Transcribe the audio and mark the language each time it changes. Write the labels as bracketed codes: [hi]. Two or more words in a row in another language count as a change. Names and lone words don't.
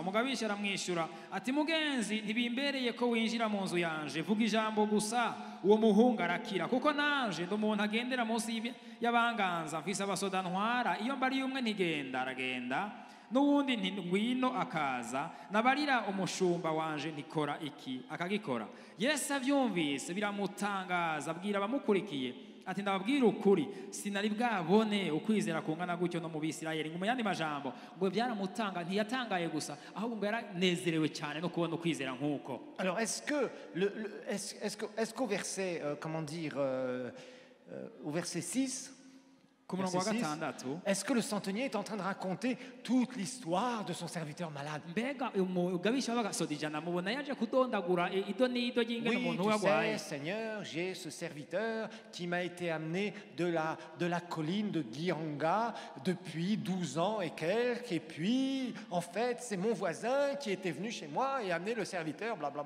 [rn] Umugabisha aramwishyura ati mugenzi, ntibimbereye ko winjira mu nzu yanje, vuga ijambo gusa uwo muhungu arakira, kuko nanje ndi umuntu agendera munsi y'abanganza, mfise abasoda ntwara, iyo mbari umwe ntigenda aragenda, n'uwundi nti ngwino akaza, nabarira umushumba wanje ntikora iki akagikora. Yesu avyumvise biramutangaza, abwira abamukurikiye ati ndababwira ukuri, sinari bwabone ukwizera kungana gutyo no mu Bisirayeli. Mu yandi majambo ngo byaramutanga, ntiyatangaye gusa, ahubwo ngo yaranezerewe cyane no kubona ukwizera nk'uko. [fr] Alors est-ce qu'au verset, au verset 6, est-ce que le centenier est en train de raconter toute l'histoire de son serviteur malade? Oui, tu sais, Seigneur, j'ai ce serviteur qui m'a été amené de la colline de Guiranga depuis 12 ans et quelques, et puis, en fait, c'est mon voisin qui était venu chez moi et a amené le serviteur, blablabla.